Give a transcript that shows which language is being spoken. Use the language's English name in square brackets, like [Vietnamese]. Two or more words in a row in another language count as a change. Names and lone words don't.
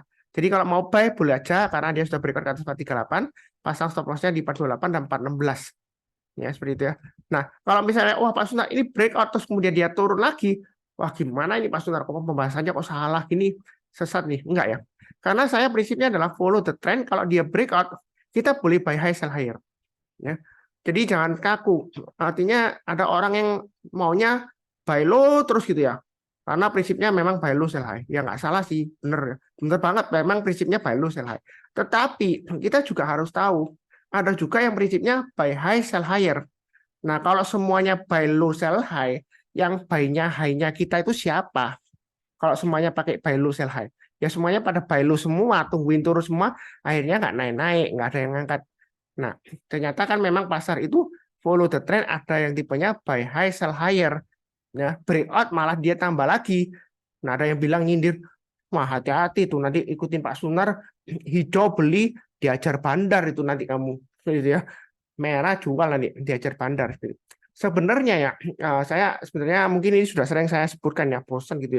[Indonesian] Jadi kalau mau buy boleh aja, karena dia sudah breakout ke atas 438, pasang [English] stop loss-nya [Indonesian] di 428 dan 416. Ya, seperti itu ya. Nah, kalau misalnya, wah Pak Sunar, ini breakout, terus kemudian dia turun lagi, wah gimana ini Pak Sunar, kok pembahasannya kok salah gini, sesat nih. Enggak ya. Karena saya prinsipnya adalah [English] follow the trend, [Indonesian] kalau dia breakout, kita boleh [English] buy high, sell higher. [Indonesian] Ya. Jadi jangan kaku. Artinya ada orang yang maunya [English] buy low [Indonesian] terus gitu ya. Karena prinsipnya memang [English] buy low sell high. [Indonesian] Ya nggak salah sih, bener. Bener banget, memang prinsipnya [English] buy low sell high. [Indonesian] Tetapi kita juga harus tahu, ada juga yang prinsipnya [English] buy high sell higher. [Indonesian] Nah, kalau semuanya [English] buy low sell high, [Indonesian] yang [English] buy-nya high-nya [Indonesian] kita itu siapa? Kalau semuanya pakai [English] buy low sell high, [Indonesian] ya semuanya pada [English] buy low [Indonesian] semua, tungguin turun semua, akhirnya nggak naik-naik, nggak ada yang ngangkat. Nah, ternyata kan memang pasar itu [English] follow the trend, [Indonesian] ada yang tipenya [English] buy high sell higher. [Indonesian] Ya, breakout malah dia tambah lagi. Nah, ada yang bilang nyindir, wah hati-hati tuh nanti ikutin Pak Sunar, hijau beli diajar bandar itu nanti kamu, gitu ya. Merah jual nanti diajar bandar. Sebenarnya ya, saya sebenarnya mungkin ini sudah sering saya sebutkan ya, bosan gitu ya.